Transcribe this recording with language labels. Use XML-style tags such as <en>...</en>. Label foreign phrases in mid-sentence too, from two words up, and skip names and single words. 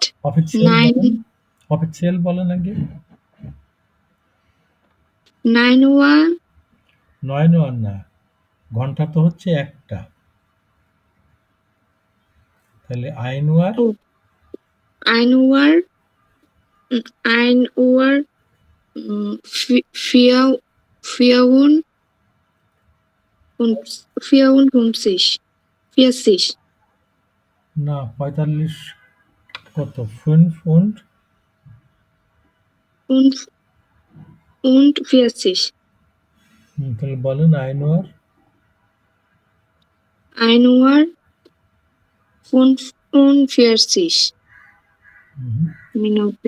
<bn>অফিসিয়াল 9 বলেন, অফিসিয়াল বলেন আগে। 9:01 9 না, ঘন্টা তো হচ্ছে 1টা, তাহলে আইনওয়ার</bn> <de>ও 1 uhr 54 und 54</de> <bn>না 45 কত?</bn> <de>5 und und 40</de> <bn>তাহলে বলেন আইনওয়ার</bn> <de>1:45 Minuten</de>